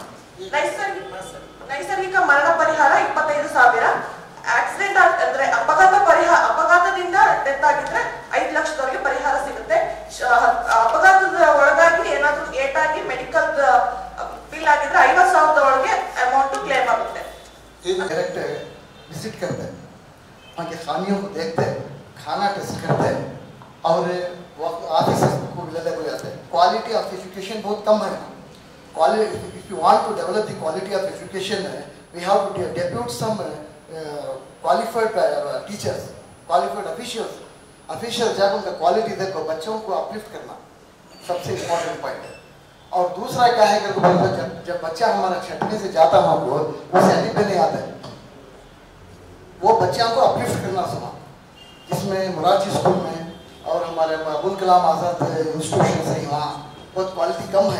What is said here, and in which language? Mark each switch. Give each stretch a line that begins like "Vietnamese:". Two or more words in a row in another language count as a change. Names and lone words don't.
Kannada: ನೈಸರ್ಗಿಕ ಮರಣ ಪರಿಹಾರ 25,000. ಆಕ್ಸಿಡೆಂಟ್ ಅಂದ್ರೆ ಅಪಘಾತದಿಂದ ಡೆತ್ ಆಗಿದ್ರೆ 5 ಲಕ್ಷದವರೆಗೆ ಪರಿಹಾರ ಸಿಗುತ್ತೆ. ಅಪಘಾತದ ಒಳಗಾಗಿ ಏನಾದ್ರೂ ಏಟಾಗಿ
English: medical bill
Kannada: ಆಗಿದ್ರೆ 50,000 ಒಳಗೆ
English: amount claim
Kannada: ಆಗುತ್ತೆ.
English: direct visit
Hindi: करते हैं, वहाँ के खामियों को देखते हैं, खाना टेस्ट करते हैं और ऑफिस को लेकर हो जाते हैं.
English: quality of education
Hindi: बहुत कम है. क्वालिटी,
English: If you want to develop the quality of education, we have to depute some qualified teachers, qualified officials
Hindi: जाकर उनका क्वालिटी देखो, बच्चों को अपलिफ्ट करना सबसे इम्पोर्टेंट पॉइंट है. और दूसरा क्या है, अगर जब बच्चा हमारा छठवीं से जाता है हमको उसे अलिफ नहीं आता है, वो बच्चों को अपलिफ्ट करना सुना, जिसमें मुराजी स्कूल में और हमारे अबुल कलाम आज़ाद इंस्टीट्यूशन से वहाँ बहुत क्वालिटी कम है.